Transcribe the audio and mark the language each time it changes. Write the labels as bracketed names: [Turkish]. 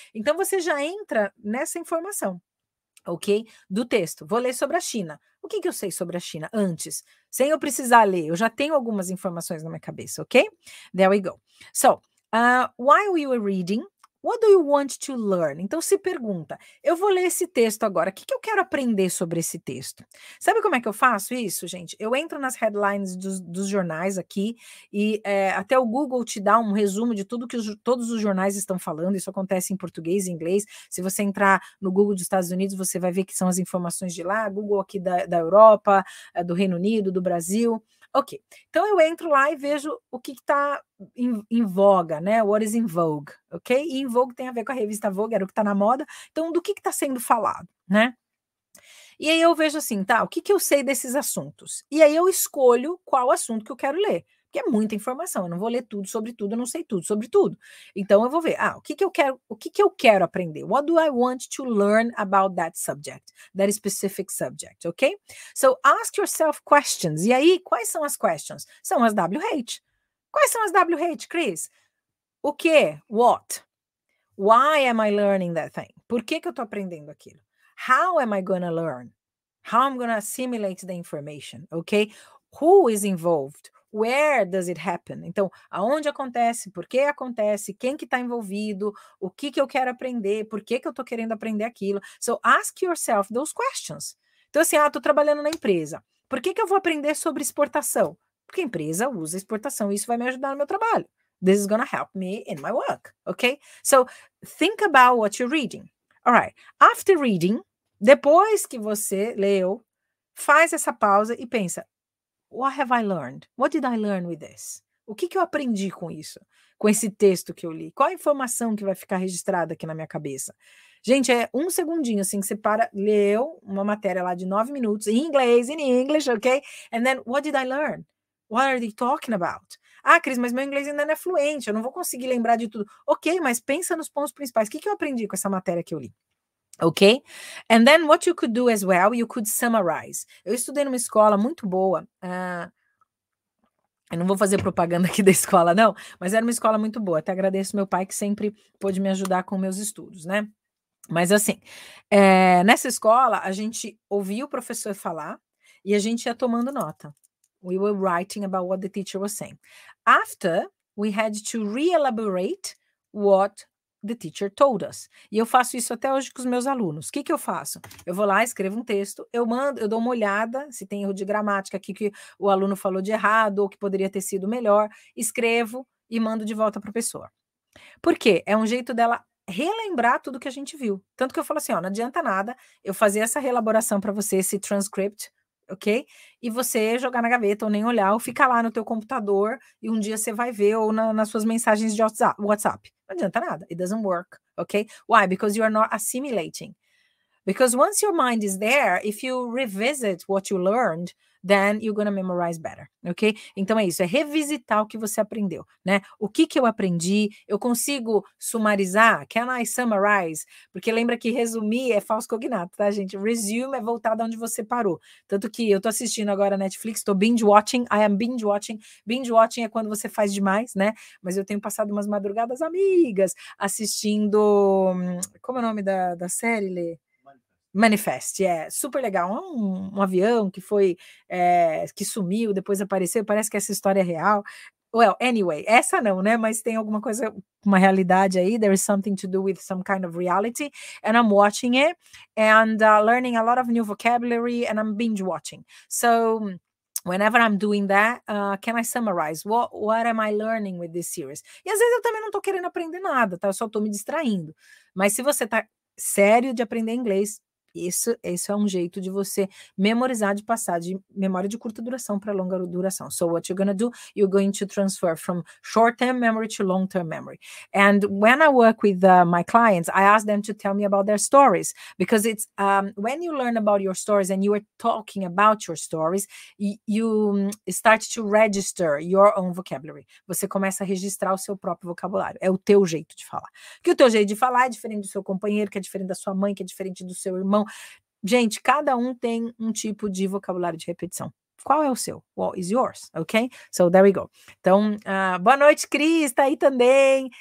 [Portuguese] Então você já entra nessa informação, ok? Do texto. Vou ler sobre a China. O que eu sei sobre a China antes? Sem eu precisar ler, eu já tenho algumas informações na minha cabeça, ok? [English] There we go. So, while you were reading, what do you want to learn? [Portuguese] Então se pergunta, eu vou ler esse texto agora, o que eu quero aprender sobre esse texto? Sabe como é que eu faço isso, gente? Eu entro nas headlines dos jornais aqui e até o Google te dá um resumo de tudo que todos os jornais estão falando, isso acontece em português e inglês. Se você entrar no Google dos Estados Unidos, você vai ver que são as informações de lá, Google aqui da Europa, do Reino Unido, do Brasil. Ok, então eu entro lá e vejo o que está em voga, né? [English] What is in vogue, ok? [Portuguese] E em vogue tem a ver com a revista Vogue, era o que está na moda. Então, do que está sendo falado, né? E aí eu vejo assim, tá, o que eu sei desses assuntos? E aí eu escolho qual assunto que eu quero ler. Porque é muita informação, eu não vou ler tudo sobre tudo, eu não sei tudo sobre tudo. Então eu vou ver, o que eu quero aprender? [English] What do I want to learn about that subject, that specific subject, ok? So ask yourself questions. [Portuguese] E aí, quais são as questions? São as WH. Quais são as WH, Cris? O que? What? [English] Why am I learning that thing? [Portuguese] Por que eu estou aprendendo aquilo? [English] How am I going to learn? How I'm going to assimilate the information, ok? Who is involved? Where does it happen? [Portuguese] Então, aonde acontece? Por que acontece? Quem que está envolvido? O que eu quero aprender? Por que eu estou querendo aprender aquilo? [English] So, ask yourself those questions. [Portuguese] Então, assim, estou trabalhando na empresa. Por que eu vou aprender sobre exportação? Porque a empresa usa exportação e isso vai me ajudar no meu trabalho. [English] This is going to help me in my work, okay? So, think about what you're reading. All right. After reading, [Portuguese] depois que você leu, faz essa pausa e pensa, [English] what have I learned? What did I learn with this? [Portuguese] O que eu aprendi com isso? Com esse texto que eu li? Qual a informação que vai ficar registrada aqui na minha cabeça? Gente, é um segundinho, assim, que você leu uma matéria lá de 9 minutos, em inglês, [English] in English, [Portuguese] ok? [English] And then, what did I learn? What are they talking about? [Portuguese] Cris, mas meu inglês ainda não é fluente, eu não vou conseguir lembrar de tudo. Ok, mas pensa nos pontos principais. O que eu aprendi com essa matéria que eu li? Ok? [English] And then what you could do as well, you could summarize. [Portuguese] Eu estudei numa escola muito boa. Eu não vou fazer propaganda aqui da escola, não, mas era uma escola muito boa. Até agradeço meu pai que sempre pôde me ajudar com meus estudos, né? Mas assim, nessa escola, a gente ouvia o professor falar e a gente ia tomando nota. [English] We were writing about what the teacher was saying. After, we had to re-elaborate what the teacher told us. [Portuguese] E eu faço isso até hoje com os meus alunos. O que eu faço? Eu vou lá, escrevo um texto, eu dou uma olhada, se tem erro de gramática aqui que o aluno falou de errado ou que poderia ter sido melhor, escrevo e mando de volta para a pessoa. Por quê? É um jeito dela relembrar tudo que a gente viu. Tanto que eu falo assim, não adianta nada eu fazer essa reelaboração para você, esse transcript, ok? E você jogar na gaveta ou nem olhar, ou ficar lá no teu computador e um dia você vai ver ou nas suas mensagens de WhatsApp. Não adianta nada. [English] It doesn't work, ok? Why? Because you are not assimilating. Because once your mind is there, if you revisit what you learned, then you're going to memorize better, ok? [Portuguese] Então é isso, é revisitar o que você aprendeu, né? O que eu aprendi, eu consigo sumarizar? [English] Can I summarize? [Portuguese] Porque lembra que resumir é falso cognato, tá, gente? Resume é voltar de onde você parou. Tanto que eu tô assistindo agora Netflix, tô binge watching, [English] I am binge watching. [Portuguese] Binge watching é quando você faz demais, né? Mas eu tenho passado umas madrugadas amigas assistindo, como é o nome da série, Lê? Manifest, super legal. Um avião que foi, que sumiu, depois apareceu, parece que essa história é real. [English] Well, anyway, [Portuguese] essa não, né? Mas tem alguma coisa, uma realidade aí. [English] There is something to do with some kind of reality, and I'm watching it and learning a lot of new vocabulary, and I'm binge watching. So Whenever I'm doing that, can I summarize? What am I learning with this series? [Portuguese] E às vezes eu também não tô querendo aprender nada, tá? Eu só tô me distraindo. Mas se você tá sério de aprender inglês, isso é um jeito de você memorizar, de passar de memória de curta duração para longa duração. [English] So what you're going to do, you're going to transfer from short-term memory to long-term memory. And when I work with my clients, I ask them to tell me about their stories, because it's when you learn about your stories and you are talking about your stories, you start to register your own vocabulary. [Portuguese] Você começa a registrar o seu próprio vocabulário. É o teu jeito de falar. Porque o teu jeito de falar é diferente do seu companheiro, que é diferente da sua mãe, que é diferente do seu irmão. Gente, cada um tem um tipo de vocabulário de repetição. Qual é o seu? [English] What is yours? Ok? So there we go. [Portuguese] Então, boa noite, Cris, tá aí também.